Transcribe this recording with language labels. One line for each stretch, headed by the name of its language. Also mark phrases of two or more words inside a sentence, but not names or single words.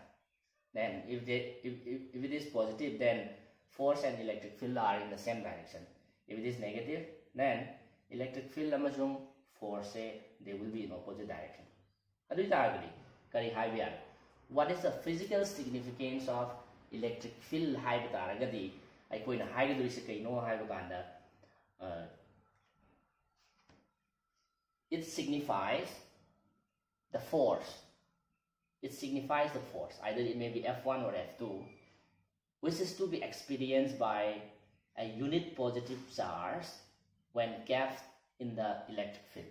English: Then if it is positive, then force and electric field are in the same direction. If it is negative, then electric field and force they will be in opposite direction. what is the physical significance of electric field
Manipuri: haiba taragadi aikoina haigadurisi kaino haiba kanda
English: it signifies the force. It signifies the force, either it may be F1 or F2, which is to be experienced by a unit positive charge when kept in the electric field.